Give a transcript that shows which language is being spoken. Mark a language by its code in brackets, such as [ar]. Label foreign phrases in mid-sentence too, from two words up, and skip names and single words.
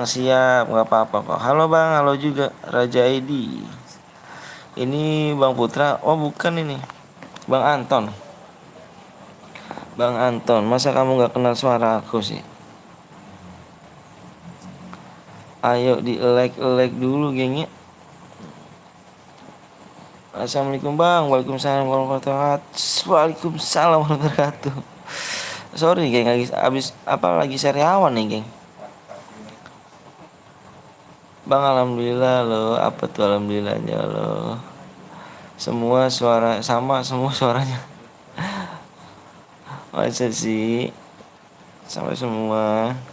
[id] Siap, nggak apa-apa kok. Halo bang, halo juga Raja Edi. Ini Bang Putra. Oh bukan ini, Bang Anton. Bang Anton, masa kamu nggak kenal suara aku sih? Ayo di like dulu gengnya. Assalamualaikum bang. [ar] وعليكم السلام ورحمة الله وبركاته. وعليكم السلام ورحمة الله وبركاته. [id] Sorry geng, abis apa lagi sariawan nih geng. Bang alhamdulillah lo. Apa tuh alhamdulillahnya lo? Semua suara sama, semua suaranya. Masa sih? Sama semua.